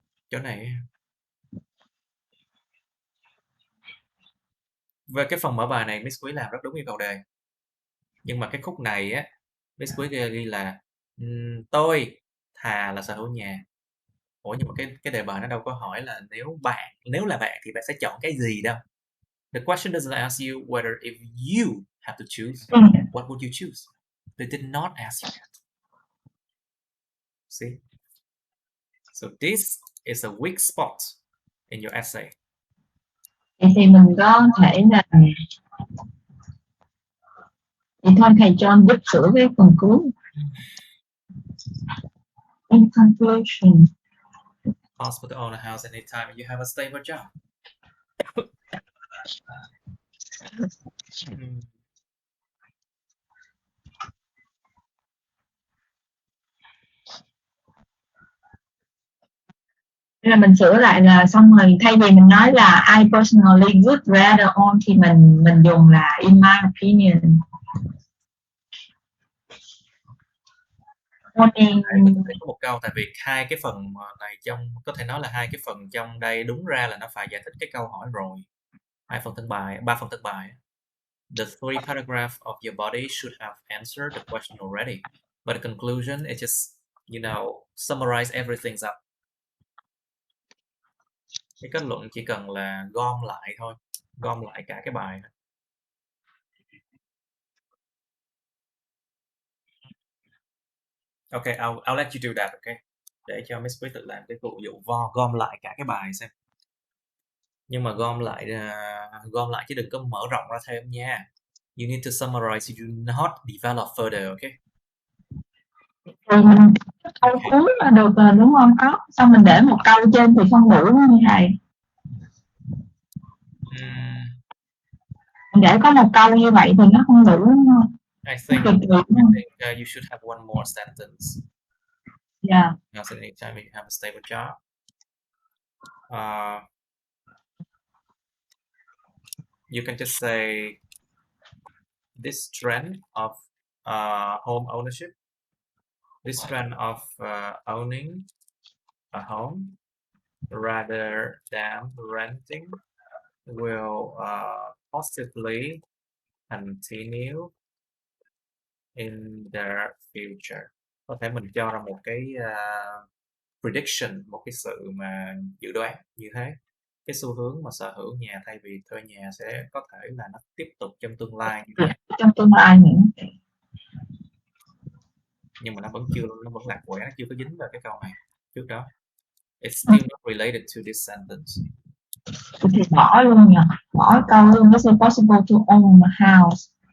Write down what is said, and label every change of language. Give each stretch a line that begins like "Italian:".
Vietnamese: Chỗ này về cái phần mở bài này Miss Quý làm rất đúng yêu cầu đề, nhưng mà cái khúc này á Miss Quý ghi là tôi thà là sở hữu nhà. Ủa nhưng mà cái đề bài nó đâu có hỏi là nếu là bạn thì bạn sẽ chọn cái gì đâu.
English: The question doesn't ask you whether if you have to choose, what would you choose? They did not ask you that. See? So this is a weak spot in your essay.
Vietnamese: Thì mình có thể là thì thôi thầy John giúp sửa cái phần cuối.
English: In conclusion, Possible to own a house anytime you have a stable job.
Vietnamese: là mình sửa lại là xong rồi, thay vì mình nói là
English: I personally would rather own
Vietnamese: thì mình dùng là
English: in my opinion.
Vietnamese: Có một câu, tại vì hai cái phần này có thể nói là hai cái phần trong đây đúng ra là nó phải giải thích cái câu hỏi rồi. 3 phần thân bài.
English: The 3 paragraphs of your body should have answered the question already, but the conclusion is just, summarize everything up.
Vietnamese: Cái kết luận chỉ cần là gom lại thôi, gom lại cả cái bài.
English: Okay, I'll let you do that, okay?
Vietnamese: Để cho Miss Quý tự làm cái vụ gom lại cả cái bài xem. Nhưng mà gom lại chứ đừng có mở rộng ra thêm nha.
English: You need to summarize. You do not develop further, okay?
Vietnamese: Thì mình câu cuối là được rồi đúng không? Có. Xong mình để một câu trên thì không đủ đúng không thầy? Mình để có một câu như vậy thì nó không đủ đúng không?
English: I think you should have one more sentence. Yeah. Not at any time you have a stable job. You can just say this trend of home ownership, this trend of owning a home rather than renting will positively continue in the future.
Vietnamese: Có thể mình cho ra một cái prediction, một cái sự mà dự đoán như thế. Cái xu hướng mà sở hữu nhà thay vì thuê nhà sẽ có thể là nó tiếp tục trong tương lai như thế. Trong tương lai nữa. Nhưng mà nó vẫn lạc quẻ, nó chưa có dính vào cái câu này trước đó.
English: It's still not related to this sentence.
Vietnamese: Thì bỏ luôn nhỉ, bỏ câu luôn.
English: It's possible to own a house.